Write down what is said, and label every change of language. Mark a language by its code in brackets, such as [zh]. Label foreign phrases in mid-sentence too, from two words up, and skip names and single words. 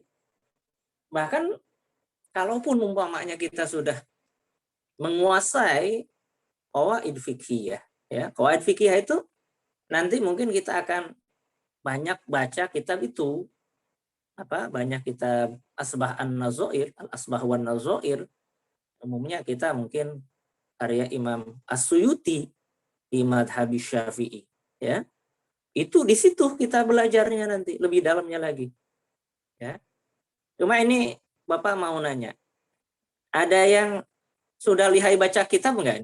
[id] Bahkan kalaupun umpamanya kita sudah menguasai [ar] قواعد فقهية, [id] ya, [ar] قواعد فقهية [id] itu nanti mungkin kita akan banyak baca kitab itu, banyak kitab [ar] أشباه النظائر, الأشباه والنظائر. [id] Umumnya kita mungkin karya Imam As-Suyuti di madhab Syafi'i, ya. Itu di situ kita belajarnya nanti lebih dalamnya lagi, ya. Cuma ini Bapak mau nanya, ada yang sudah lihai baca kitab enggak?